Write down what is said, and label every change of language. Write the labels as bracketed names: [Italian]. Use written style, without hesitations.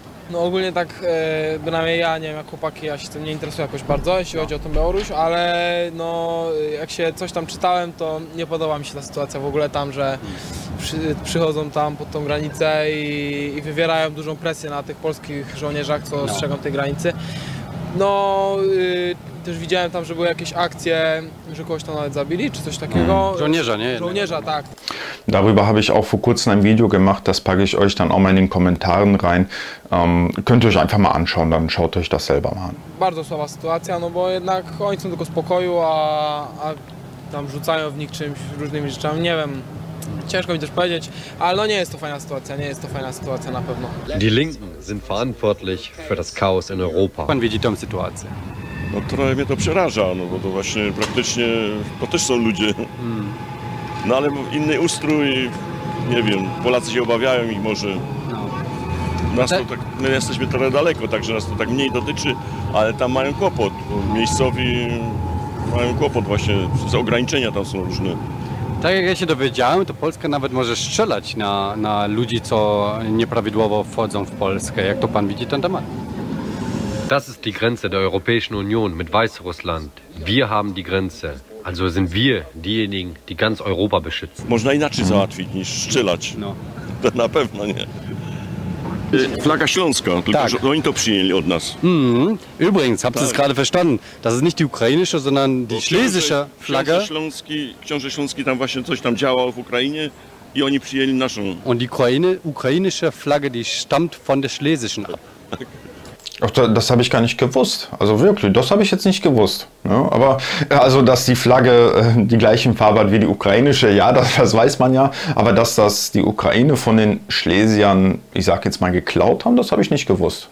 [Polish] No ogólnie tak, bynajmniej ja, nie wiem jak chłopaki, ja się tym nie interesuję jakoś bardzo, jeśli chodzi o tę Białoruś, ale no jak się coś tam czytałem, to nie podoba mi się ta sytuacja w ogóle tam, że przychodzą tam pod tą granicę i wywierają dużą presję na tych polskich żołnierzach, co strzegą tej granicy. No, też widziałem tam, że były jakieś akcje, że kogoś tam nawet zabili, czy coś takiego. Żołnierza, nie? Żołnierza, tak. [German] Darüber habe ich auch vor kurzem ein Video gemacht, das packe ich euch dann auch mal in den Kommentaren rein. Könnt ihr euch einfach mal anschauen, dann schaut euch das selber mal an. [Polish] Bardzo słaba sytuacja, no bo jednak oni są tylko spokoju, a tam rzucają w nich czymś, różnymi rzeczami, nie wiem. Ciężko mi też powiedzieć, ale no nie jest to fajna sytuacja, na pewno. [German] Die Linken sind verantwortlich für das Chaos in Europa. [Polish] Pan widzi tę sytuację? No trochę mnie to przeraża, no bo to właśnie praktycznie, to też są ludzie. No ale inny ustrój, nie wiem, Polacy się obawiają ich może. Nas to tak, my jesteśmy trochę daleko, także nas to tak mniej dotyczy, ale tam mają kłopot. Miejscowi mają kłopot właśnie, ograniczenia tam są różne. Tak jak ja się dowiedziałem, to Polska nawet może strzelać na ludzi, co nieprawidłowo wchodzą w Polskę. Jak to pan widzi ten temat? [German] Das ist die Grenze der Europäischen Union mit Weißrussland. Wir haben die Grenze. Also sind wir diejenigen, die ganz Europa beschützen. [Polish] Można inaczej załatwić niż strzelać. No. To na pewno nie. Flagga Śląska, tylko że oni to przyjęli od nas. [German] Übrigens, habt ihr es gerade verstanden? Das ist nicht die ukrainische, sondern die schlesische Flagge. [Polish] Książę Śląski tam właśnie coś tam działał w Ukrainie i oni przyjęli naszą. [German] Und die ukrainische Flagge, die stammt von der schlesischen ab. Ach, das habe ich gar nicht gewusst. Also wirklich, das habe ich jetzt nicht gewusst. Ja, aber also, dass die Flagge die gleichen Farbe hat wie die ukrainische, ja, das weiß man ja. Aber dass das die Ukraine von den Schlesiern, ich sage jetzt mal, geklaut haben, das habe ich nicht gewusst.